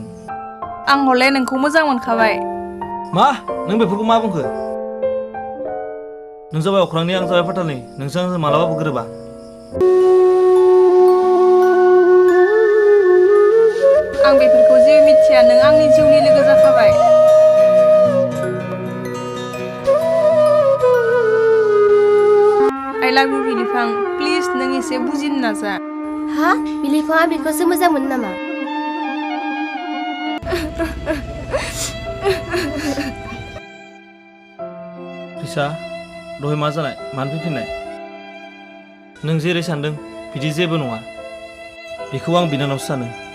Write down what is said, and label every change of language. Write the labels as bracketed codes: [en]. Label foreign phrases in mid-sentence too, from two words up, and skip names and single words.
[brx] आं हले नोंखौ मोजां मोनखाबाय मा नों बेफोरखौ मा बुंखो नों जाबाय अख्रांनि आं जाबाय फाथालनि नोंसोर आंजों मालाबाबो गोरोबा आं बेफोरखौ जेबो मिथिया नों आंनि जिउनि लोगो जाखाबाय [en] I love you [brx] बिलिफां प्लिज नों एसे बुजिनो नाजा हा बिलिफाङा बेखौसो मोजां मोनो नामा फैसा दहाय मा जानाय मानो फैफिननाय नों जेरै सानदों बिदि जेबो नङा बेखौ आं बिनानावसो सानो